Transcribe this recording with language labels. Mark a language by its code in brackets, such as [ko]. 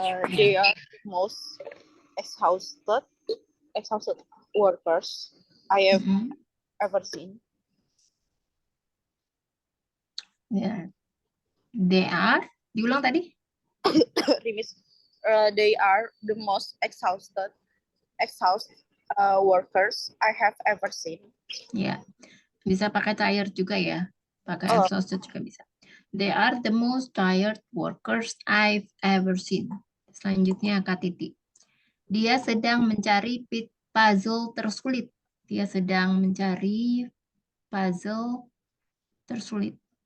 [en] They are the most exhausted workers I have ever seen. [id] Ya. [en] They are, [id] diulang tadi? [en] Miss, they are the most exhausted workers I have ever seen. [id] Ya, bisa pakai tired juga ya. Pakai exhausted juga bisa. [en] They are the most tired workers I've ever seen. [id] Selanjutnya Kak Titi. Dia sedang mencari puzzle tersulit. Dia sedang mencari puzzle tersulit.